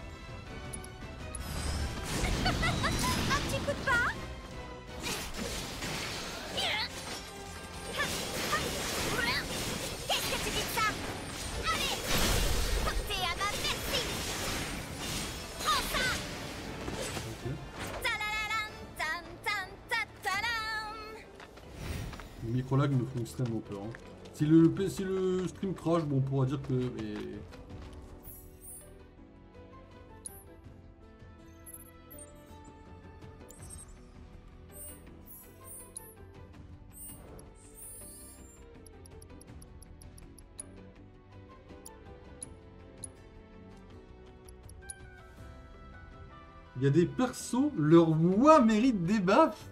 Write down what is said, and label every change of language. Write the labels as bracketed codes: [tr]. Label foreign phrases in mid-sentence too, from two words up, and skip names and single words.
[fr] Un petit coup de pas. Qu'est-ce que tu dis de ça? Allez. T'es à ma merci. Prends ça. Ok. Ta-la-la-lam, tam, tam, ta-ta-lam. Les micro-lags me font extrêmement peur. Hein. Si le stream crash, bon on pourra dire que... Il y a des persos, leur voix mérite des baffes.